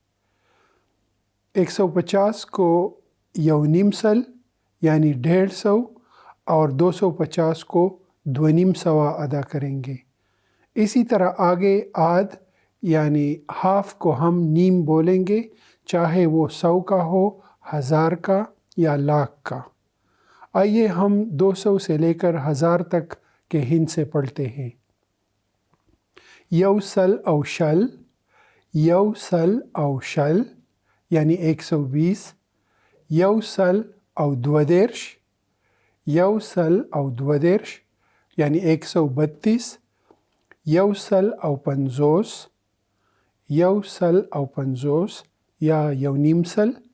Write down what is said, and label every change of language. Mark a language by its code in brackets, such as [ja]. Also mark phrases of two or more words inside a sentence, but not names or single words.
[ur] 150 کو [ps] یونیم سل [ur] یعنی 150 اور 250 کو [ps] دونیم سوا [ur] ادا کریں گے۔ اسی طرح آگے آدھ یعنی ہاف کو ہم نیم بولیں گے، چاہے وہ 100 کا ہو، 1000 کا یا لاکھ کا۔ آئیے ہم 200 سے لے کر 1000 تک کے ہند سے پڑھتے ہیں۔ [ps] یو سل او شل، یو سل او شل یعنی 120، یو سل او دوادرش، یو سل او دوادرش یعنی 132، یو سل او پنزوس، یو سل او پنزوس یا یونیم سل